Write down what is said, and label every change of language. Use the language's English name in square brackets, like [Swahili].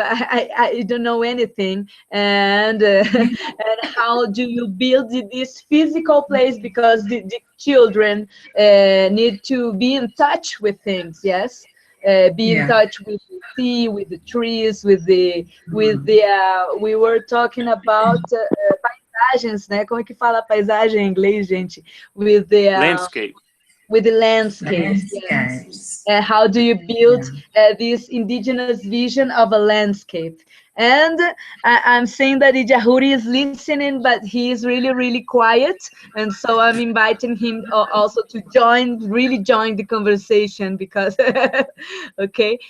[English] I don't know anything, and and how do you build this physical place, because the children need to be in touch with things, yes. Be in touch with the sea, with the trees, with the we were talking about [Portuguese] paisagens, né? Como é que fala paisagem em inglês, gente? [English] With the landscape. With the landscapes. Yes. How do you build this indigenous vision of a landscape? And I'm saying that Ijahuri is listening, but he is really, really quiet. And so I'm inviting him also to really join the conversation, because, okay.